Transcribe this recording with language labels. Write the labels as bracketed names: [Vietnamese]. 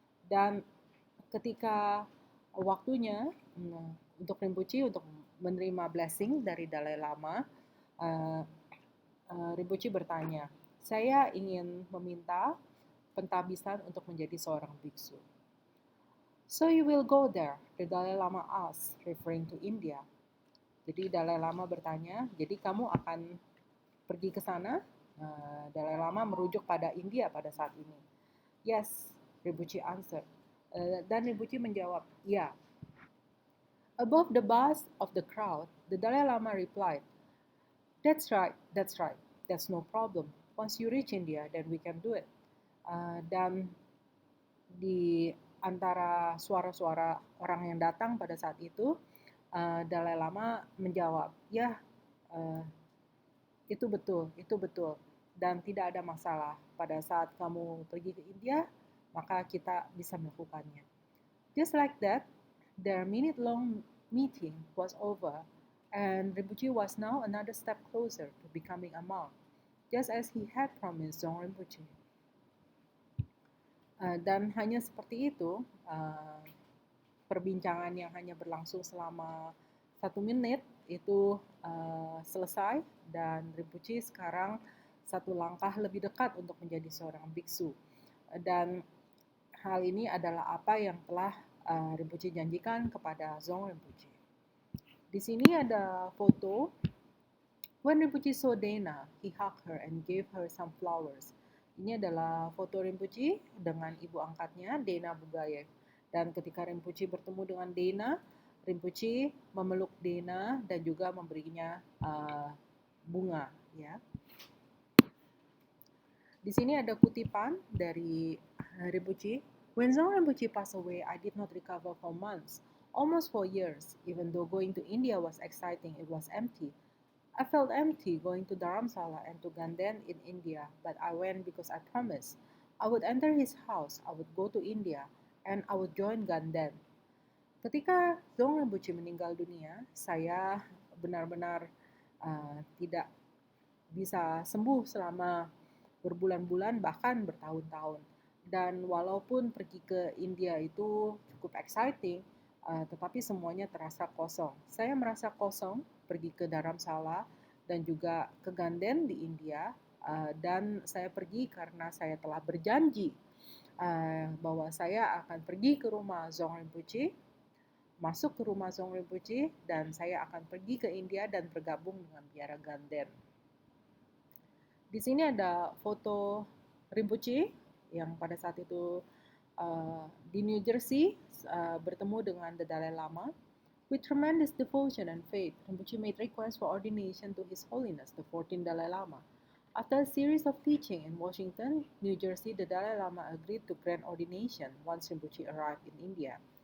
[Indonesian] Dan ketika waktunya untuk Rinpoche untuk menerima blessing dari Dalai Lama, Rinpoche bertanya, "Saya ingin meminta pentabisan untuk menjadi seorang biksu." [English] "So you will go there?" the Dalai Lama asked, referring to India. [Indonesian] Jadi Dalai Lama bertanya, "Jadi kamu akan pergi ke sana?" Dalai Lama merujuk pada India pada saat ini. [English] "Yes," Rinpoche answered. [Indonesian] Dan Rinpoche menjawab, ya. [English] Above the buzz of the crowd, the Dalai Lama replied, that's right, that's right, that's no problem. Once you reach India, then we can do it. [Indonesian] Dan di antara suara-suara orang yang datang pada saat itu, Dalai Lama menjawab, ya, itu betul, dan tidak ada masalah. Pada saat kamu pergi ke India, maka kita bisa melakukannya. [English] Just like that, their minute-long meeting was over, and Rinpoche was now another step closer to becoming a monk, just as he had promised Dzong Rinpoche. [Indonesian] Dan hanya seperti itu, perbincangan yang hanya berlangsung selama 1 menit itu selesai, dan Rinpoche sekarang satu langkah lebih dekat untuk menjadi seorang biksu. Dan hal ini adalah apa yang telah Rinpoche janjikan kepada Dzong Rinpoche. Di sini ada foto. [English] When Rinpoche saw Dena, he hugged her and gave her some flowers. [Indonesian] Ini adalah foto Rinpoche dengan ibu angkatnya, Dena Bugayev. Dan ketika Rinpoche bertemu dengan Dena, Rinpoche memeluk Dena dan juga memberinya bunga. Ya. Di sini ada kutipan dari Rinpoche. [English] When Dzong Rinpoche passed away, I did not recover for months, almost for years. Even though going to India was exciting, it was empty. I felt empty going to Dharamsala and to Ganden in India, but I went because I promised. I would enter his house, I would go to India, and I would join Ganden. [Indonesian] Ketika Dzong Rinpoche meninggal dunia, saya benar-benar tidak bisa sembuh selama berbulan-bulan, bahkan bertahun-tahun. Dan walaupun pergi ke India itu cukup exciting, tetapi semuanya terasa kosong. Saya merasa kosong pergi ke Dharamsala dan juga ke Ganden di India, dan saya pergi karena saya telah berjanji bahwa saya akan pergi ke rumah Dzong Rinpoche, masuk ke rumah Dzong Rinpoche, dan saya akan pergi ke India dan bergabung dengan biara Ganden. Di sini ada foto Rinpoche yang pada saat itu di New Jersey bertemu dengan The Dalai Lama. [English] With tremendous devotion and faith, Rinpoche made requests for ordination to His Holiness, the 14th Dalai Lama. After a series of teaching in Washington, New Jersey, the Dalai Lama agreed to grant ordination once Rinpoche arrived in India.